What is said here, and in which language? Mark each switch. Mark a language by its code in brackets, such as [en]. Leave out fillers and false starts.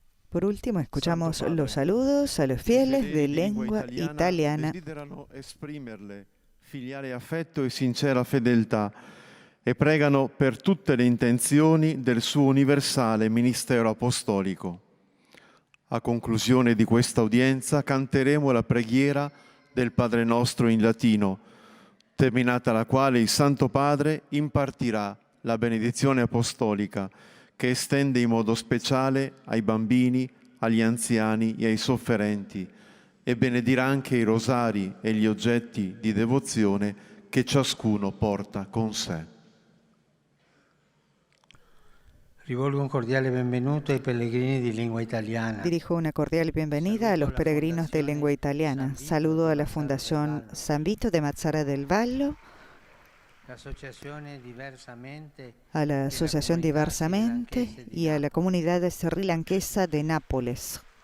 [es] Por último, escuchamos los saludos a los fieles de lengua italiana. [it] Desiderano esprimerle filiale affetto e sincera fedeltà e pregano per tutte le intenzioni del suo universale ministero apostolico. A conclusione di questa udienza canteremo la preghiera del Padre Nostro in latino, terminata la quale il Santo Padre impartirà la benedizione apostolica che estende in modo speciale ai bambini, agli anziani e ai sofferenti e benedirà anche i rosari e gli oggetti di devozione che ciascuno porta con sé. Rivolgo un cordiale benvenuto ai pellegrini di lingua italiana. [es] Dirijo una cordial bienvenida a los peregrinos de lengua italiana. Saludo a la Fundación San Vito de Mazara del Vallo, a la Asociación Diversamente y a la comunidad srilanquesa de Nápoles.